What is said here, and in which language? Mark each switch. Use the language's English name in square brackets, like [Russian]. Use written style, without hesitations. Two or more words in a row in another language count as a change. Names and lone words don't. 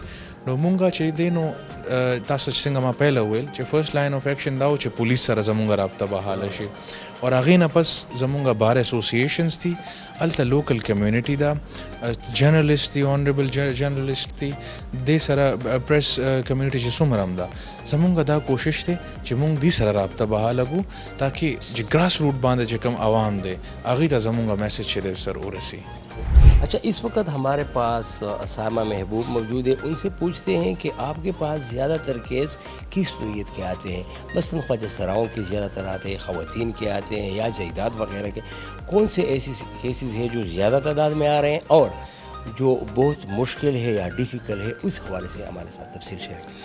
[Pashto] نو مونږ چې دی نو تاسو چې څنګه ما پهله وویل چې [English] first line of action [Pashto] دا و چې پولیس سره زمونږ رابطه بحاله شي اور هغې نه پس زمونږ [English] bar associations [Pashto] دي هلته [English] local community [Pashto] ده جرنلسټ دي [English] honourable journalist [Pashto] دي دې سره [English] press community [Pashto] چې څومره هم ده زمونږ دا کوشش دی چې مونږ دې سره رابطه بحاله کړو تاکہ چې [English] grass root [Pashto] باندې چې کوم عوام دی هغې ته زمونږ میسج چې دی سر ورسي. [Urdu] اچھا اس وقت ہمارے پاس اسامہ محبوب موجود ہے ان سے پوچھتے ہیں کہ آپ کے پاس زیادہ تر کیس کس نوعیت کے آتے ہیں مثلاً خواجہ سراؤں کے زیادہ تر آتے ہیں خواتین کے آتے ہیں یا جائیداد وغیرہ کے کون سے ایسی کیسز ہیں جو زیادہ تعداد میں آ رہے ہیں اور جو بہت مشکل ہے یا ڈیفیکل ہے اس حوالے سے ہمارے ساتھ تفصیل شیئر کریں.